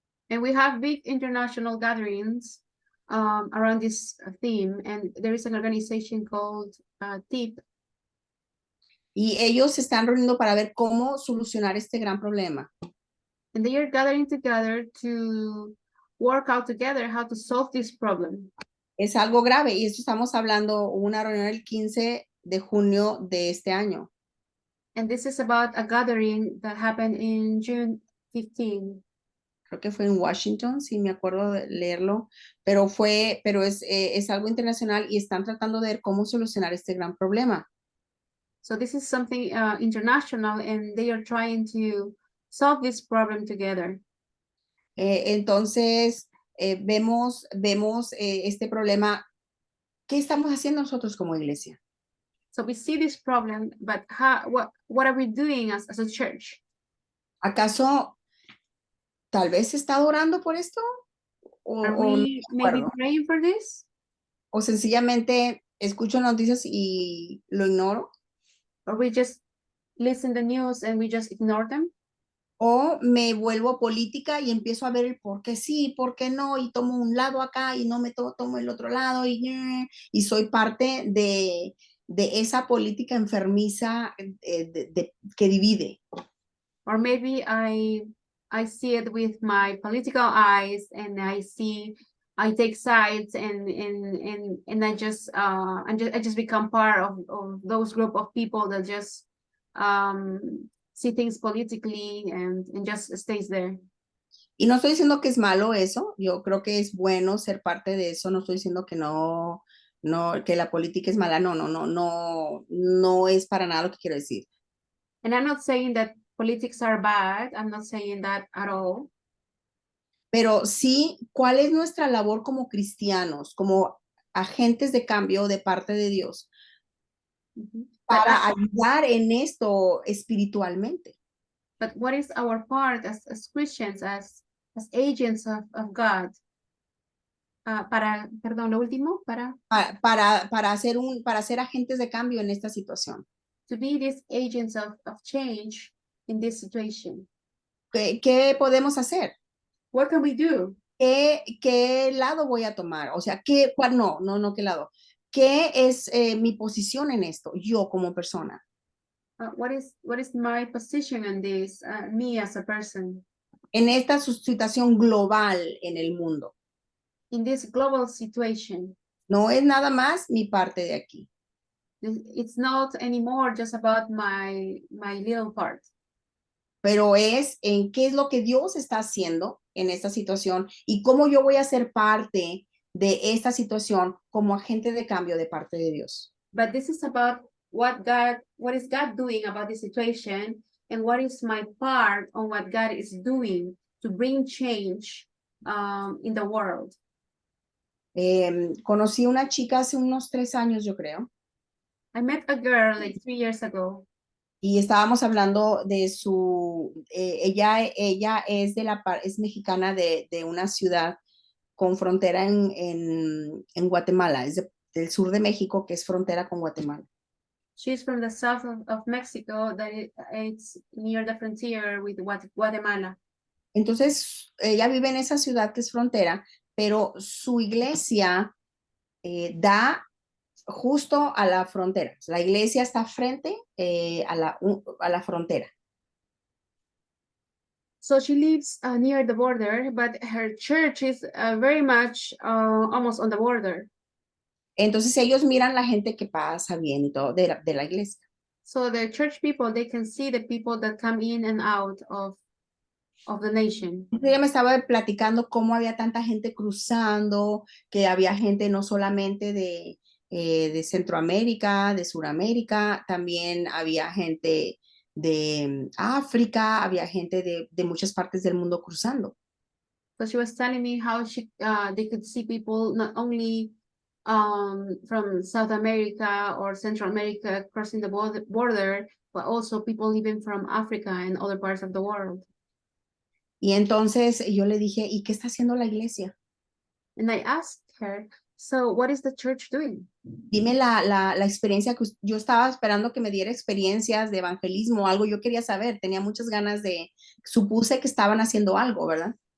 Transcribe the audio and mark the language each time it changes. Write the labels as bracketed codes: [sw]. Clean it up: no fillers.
[en] And we have big international gatherings around this theme, and there is an organization called TIP. [es] Y ellos se están reuniendo para ver cómo solucionar este gran problema. [en] And they are gathering together to work out together how to solve this problem. [es] Es algo grave y esto estamos hablando una reunión el 15 de junio de este año. [en] And this is about a gathering that happened in June 15. [es] Creo que fue en Washington, si me acuerdo de leerlo, pero es algo internacional y están tratando de ver cómo solucionar este gran problema. [en] So this is something international, and they are trying to solve this problem together. [es] Entonces, vemos este problema. ¿Qué estamos haciendo nosotros como iglesia? [en] So we see this problem, but what are we doing as a church? [es] ¿Acaso tal vez se está orando por esto? [en] Are we maybe praying for this? [es] ¿O sencillamente escucho noticias y lo ignoro? [en] Or we just listen to the news and we just ignore them? [es] O me vuelvo política y empiezo a ver el por qué sí, por qué no, y tomo un lado acá y no me tomo el otro lado y soy parte de esa política enfermiza que divide. [en] Or maybe I see it with my political eyes, and I take sides and I just become part of those group of people that just see things politically and just stays there. [es] Y no estoy diciendo que es malo eso, yo creo que es bueno ser parte de eso, no estoy diciendo que no, que la política es mala, no es para nada lo que quiero decir. [en] And I'm not saying that politics are bad, I'm not saying that at all. [es] Pero sí, ¿cuál es nuestra labor como cristianos, como agentes de cambio de parte de Dios, para ayudar en esto espiritualmente? [en] But what is our part as Christians, as agents of God? [es] Lo último, para ser agentes de cambio en esta situación. [en] To be these agents of change in this situation. [es] ¿Qué podemos hacer? [en] What can we do? [es] ¿Qué lado voy a tomar? O sea, ¿qué lado? ¿Qué es mi posición en esto, yo como persona? [en] What is my position in this, me as a person? [es] En esta situación global en el mundo. [en] In this global situation. [es] No es nada más mi parte de aquí. [en] It's not anymore just about my little part. [es] pero es en qué es lo que Dios está haciendo en esta situación y cómo yo voy a ser parte de esta situación como agente de cambio de parte de Dios. [en] But this is about what is God doing about the situation, and what is my part on what God is doing to bring change in the world. [es] Conocí una chica hace unos 3 años, yo creo, [en] I met a girl like 3 years ago, [es] y estábamos hablando de ella es es mexicana de una ciudad con frontera en Guatemala, es del sur de México, que es frontera con Guatemala. [en] she's from the south of Mexico, that it's near the frontier with Guatemala. [es] Entonces, ella vive en esa ciudad que es frontera, pero su iglesia da justo a la frontera. La iglesia está frente a la frontera. [en] So she lives near the border, but her church is very much almost on the border. [es] Entonces ellos miran la gente que pasa bien y todo de la iglesia. [en] So the church people, they can see the people that come in and out of the nation. [es] Entonces ella me estaba platicando cómo había tanta gente cruzando, que había gente no solamente de Centroamérica, de Suramérica, también había gente de África, había gente de muchas partes del mundo cruzando. [en] So she was telling me how they could see people not only from South America or Central America crossing the border, but also people even from Africa and other parts of the world. [es] Y entonces yo le dije, ¿y qué está haciendo la iglesia? [en] And I asked her, so what is the church doing? [es] Dime la experiencia que yo estaba esperando que me diera experiencias de evangelismo, algo yo quería saber, tenía muchas ganas supuse que estaban haciendo algo, ¿verdad?